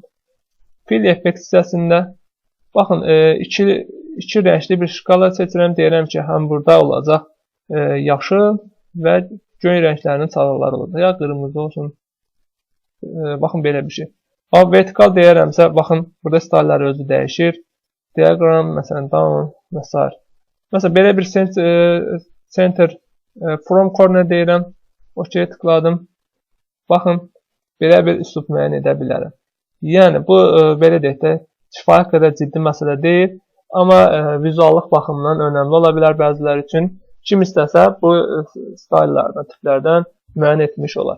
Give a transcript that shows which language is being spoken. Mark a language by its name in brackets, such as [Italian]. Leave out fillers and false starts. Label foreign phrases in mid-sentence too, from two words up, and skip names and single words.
[English] Fill Effect [Azerbaijani] hissəsində baxın, iki rəngli bir şkala seçirəm, deyirəm ki, həm burada olacaq yaşıl və göy rənglərinin çalıqları olacaq. Ya qırmızı olsun. Baxın, belə bir şey. Amma vertikal deyərəmsə, baxın, burada style'ları özü dəyişir. Diagram, məsələn, down və s. Məsələn, belə bir [English] center from corner [Azerbaijani] deyirəm. OK tıkladım. Baxın, belə bir üslub müəyyən edə bilərəm. Yəni, bu, belə deyək də, kifayət qədər ciddi məsələ deyil, amma vizuallıq baxımından önəmli ola bilər bəziləri üçün. Kim istəsə bu style'lardan, tiplərdən müəyyən etmiş olar.